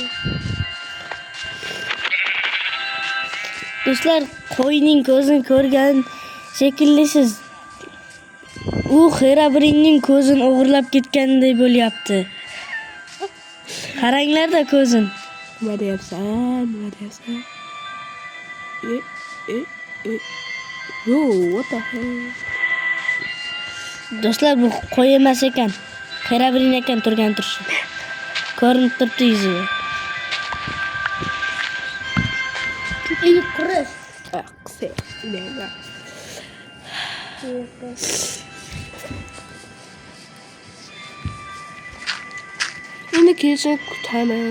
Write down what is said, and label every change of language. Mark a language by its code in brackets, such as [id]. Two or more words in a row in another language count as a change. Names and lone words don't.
[uz] Do'stlar, qo'yning ko'zini ko'rgan shekillisiz. U Xerabriyning ko'zini o'g'irlab ketganday bo'lyapti. Qaranglar-da ko'zin. Nima deyapsan? [en] Yo, what the hell? [uz] Do'stlar, bu qo'y emas ekan. Xerabriy ekan turgan turishi. Ko'rinib turibdi yuzi. Qurish. Qise. Nega? Endi kecha kutamiz.